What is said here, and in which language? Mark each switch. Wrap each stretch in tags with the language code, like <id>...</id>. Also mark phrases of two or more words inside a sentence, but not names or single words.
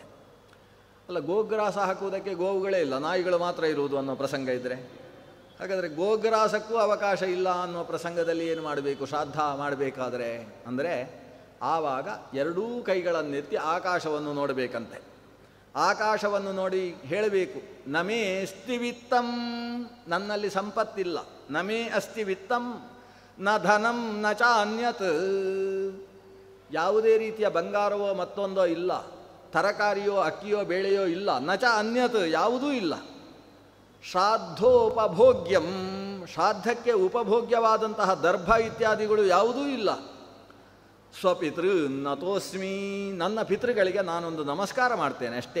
<kn>ಅಲ್ಲ, ಗೋಗ್ರಾಸ ಹಾಕುವುದಕ್ಕೆ ಗೋವುಗಳೇ ಇಲ್ಲ, ನಾಯಿಗಳು ಮಾತ್ರ ಇರುವುದು ಅನ್ನೋ ಪ್ರಸಂಗ ಇದ್ದರೆ, ಹಾಗಾದರೆ ಗೋಗ್ರಾಸಕ್ಕೂ ಅವಕಾಶ ಇಲ್ಲ ಅನ್ನೋ ಪ್ರಸಂಗದಲ್ಲಿ ಏನು ಮಾಡಬೇಕು ಶ್ರಾದ್ದ ಮಾಡಬೇಕಾದರೆ ಅಂದರೆ ಆವಾಗ 2 ಕೈಗಳನ್ನೆತ್ತಿ ಆಕಾಶವನ್ನು ನೋಡಬೇಕಂತೆ. ಆಕಾಶವನ್ನು ನೋಡಿ ಹೇಳಬೇಕು,</kn> <sa>ನಮೇ ಅಸ್ತಿ ವಿತ್ತಂ,</sa> <kn>ನನ್ನಲ್ಲಿ ಸಂಪತ್ತಿಲ್ಲ,</kn> <sa>ನಮೇ ಅಸ್ತಿ ವಿತ್ತಂ ನ ಧನಂ ನ ಚ ಅನ್ಯತ್,</sa> <kn>ಯಾವುದೇ ರೀತಿಯ ಬಂಗಾರವೋ ಮತ್ತೊಂದೋ ಇಲ್ಲ, ತರಕಾರಿಯೋ ಅಕ್ಕಿಯೋ ಬೇಳೆಯೋ ಇಲ್ಲ,</kn> <sa>ನ ಚ ಅನ್ಯತ್</sa> <kn>ಯಾವುದೂ ಇಲ್ಲ. ಶ್ರಾದ್ದೋಪಭೋಗ್ಯಂ, ಶ್ರಾದ್ದಕ್ಕೆ ಉಪಭೋಗ್ಯವಾದಂತಹ ದರ್ಭ ಇತ್ಯಾದಿಗಳು ಯಾವುದೂ ಇಲ್ಲ.</kn> <sa>ಸ್ವಪಿತೃ ನತೋಸ್ಮಿ,</sa> <kn>ನನ್ನ ಪಿತೃಗಳಿಗೆ ನಾನೊಂದು ನಮಸ್ಕಾರ ಮಾಡ್ತೇನೆ ಅಷ್ಟೇ.</kn>